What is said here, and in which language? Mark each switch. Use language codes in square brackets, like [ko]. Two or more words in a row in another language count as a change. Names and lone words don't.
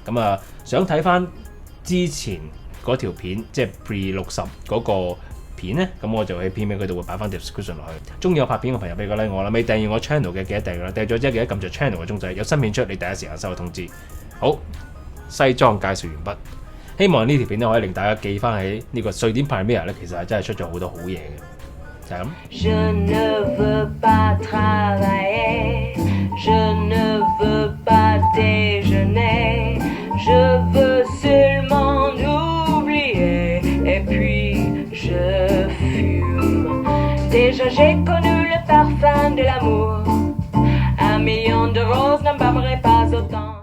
[yue] 咁啊，想睇翻之前嗰條片，即係 Pre60 嗰個片咧，咁我就喺片尾嗰度會擺翻 description 落去。中意我拍片嘅朋友俾個 like我啦，未訂閱我 channel 嘅記得訂閱啦，訂咗之後記得撳著 channel 嘅鐘仔，有新片出你第一時間收到通知。好，西裝介紹完畢，希望呢條片咧可以令大家記翻喺呢個瑞典 Premiere 咧，其實係真係出咗好多好嘢嘅，就係咁。 [fr] Je ne veux pas travailler, je ne veux pas déjeuner, je veux seulement oublier, et puis je fume. Déjà j'ai connu le parfum de l'amour, 1 million de roses ne m'aimerait pas autant.